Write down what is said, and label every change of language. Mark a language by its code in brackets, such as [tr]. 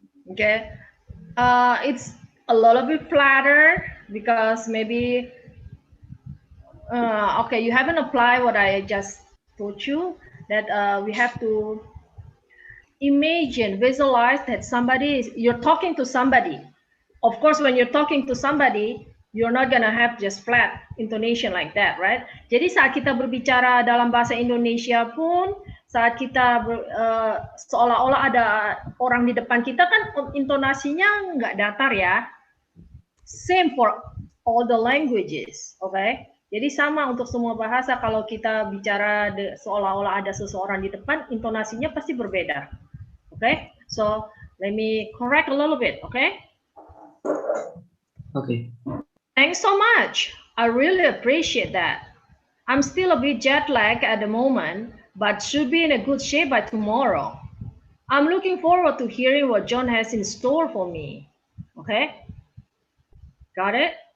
[en] Okay, it's a little bit flatter because maybe okay, you haven't applied what I just told you, that we have to imagine, visualize that you're talking to somebody. Of course, when you're talking to somebody, you're not gonna have just flat intonation like that, right? [id] Jadi saat kita berbicara dalam bahasa Indonesia pun, saat kita seolah-olah ada orang di depan kita kan intonasinya nggak datar ya. [en] Same for all the languages, okay? [id] Jadi sama untuk semua bahasa, kalau kita bicara seolah-olah ada seseorang di depan, intonasinya pasti berbeda. [en] Okay? So, let me correct a little bit, okay? Okay. Thanks so much. I really appreciate that. I'm still a bit jet lagged at the moment, but should be in a good shape by tomorrow. I'm looking forward to hearing what John has in store for me. Okay? Got it?